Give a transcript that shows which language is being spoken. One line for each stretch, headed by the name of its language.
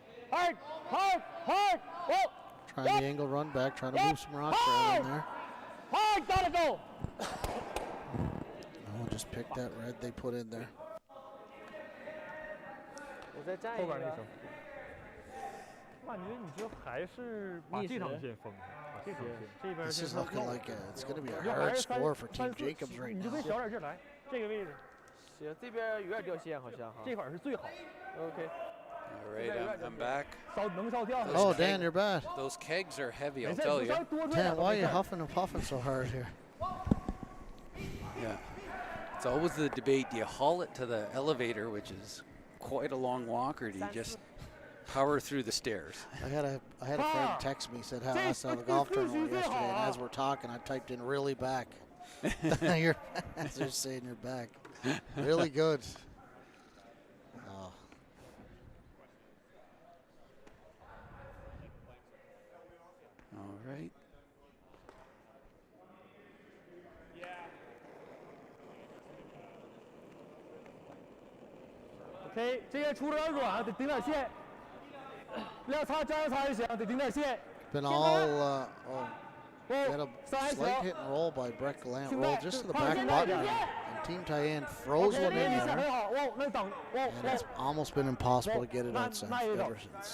English: Hard. Whoa. Trying the angle run back, trying to move some rocks right in there. Hard, gotta go. Oh, just pick that red they put in there.
Chinese: 我再站一个。后边那球，感觉你就还是把这场线封上，把这场线这边
English: This is
Chinese: 线
English: looking like it's going to be a hard score for Team Jacobs right
Chinese: 你就跟
English: now.
Chinese: 小点劲来，这个位置。行，这边有点掉线好像哈。这块儿是最好。 OK。
English: All right, I'm back. Oh, Dan, you're back. Those kegs are heavy, I'll tell you. Dan, why are you huffing and puffing so hard here? Yeah. It's always the debate, do you haul it to the elevator, which is quite a long walk, or do you just power through the stairs? I had a friend text me, said how I saw the golf tournament yesterday, and as we're talking, I typed in really back. You're just saying you're back. Really good. Oh. All right.
Chinese: OK， 这个出了点软，得顶点线。要擦加油擦就行，得顶点线。
English: Been all got a slight hit and roll by Brett Gallant. Roll just to the back button, and Team Tian froze one in there. And it's almost been impossible to get it on since ever since.